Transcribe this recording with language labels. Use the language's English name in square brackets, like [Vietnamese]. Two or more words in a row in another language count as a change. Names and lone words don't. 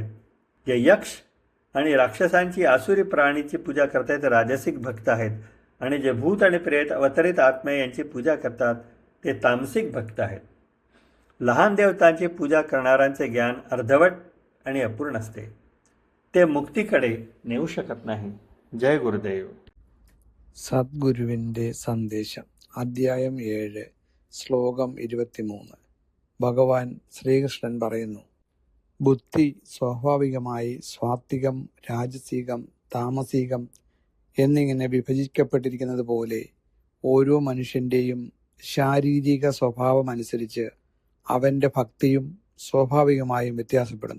[Marathi] जे यक्ष आणि राक्षसांची आसुरी प्राणीची पूजा करतात ते राजसिक भक्त आहेत. आणि जे भूत आणि प्रेत अवतरित आत्मे यांची पूजा करतात ते तामसिक भक्त आहेत. लहान देवतांची पूजा करणाऱ्यांचे ज्ञान अर्धवट आणि अपूर्ण असते. ते मुक्तीकडे नेऊ शकत नाही. जय गुरुदेव. [Malayalam] സദ്ഗുരുവിൻ്റെ സന്ദേശം അദ്ധ്യായം 7 ശ്ലോകം 23. ഭഗവാൻ ശ്രീകൃഷ്ണൻ പറയുന്നു, ബുദ്ധി സ്വാഭാവികമായി സ്വാത്വികം, രാജസികം, താമസികം എന്നിങ്ങനെ വിഭജിക്കപ്പെട്ടിരിക്കുന്നത് പോലെ ഓരോ മനുഷ്യൻ്റെയും ശാരീരിക സ്വഭാവം അനുസരിച്ച് അവൻ്റെ ഭക്തിയും സ്വാഭാവികമായും വ്യത്യാസപ്പെടുന്നു.